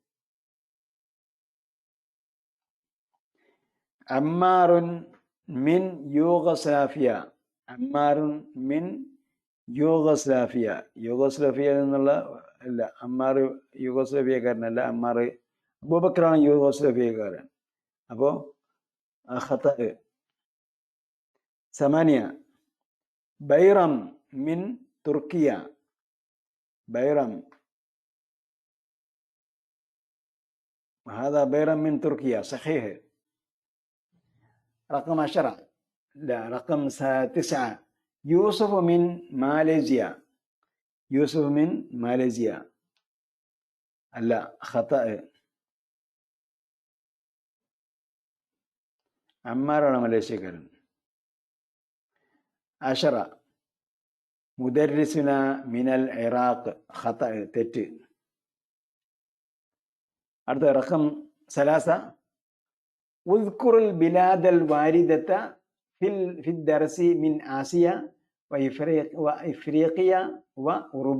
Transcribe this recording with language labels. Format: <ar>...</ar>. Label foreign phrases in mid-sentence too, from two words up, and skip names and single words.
<ar>عمار من يوغوسلافيا, عمار من يوغوسلافيا,</ar> <ml>യൂഗോസ്ലാവിയ എന്നുള്ള അല്ല, അമ്മാർ യൂഗോസ്ലാവിയക്കാരനല്ല, അമ്മാർ അബൂബക്കറാണ് യൂഗോസ്ലാവിയക്കാരൻ. അപ്പോൾ ഖത. 8</ml> <ar>بيرم من تركيا,</ar> <ml>ബൈറം,</ml> <ar>هذا بيرم من تركيا صحيح. رقم 10 لا رقم 9 يوسف من ماليزيا، يوسف من ماليزيا، لا خطأ.</ar> <ml>അമ്മാറാണ് മലേഷ്യക്കാരൻ.</ml> <ar>10 مدرسون من العراق، خطأ, തെറ്റ്. അടുത്ത റഖം 3 اذكر البلاد الواردة في الدرس من آسيا وإفريقيا وأوروبا.</ar>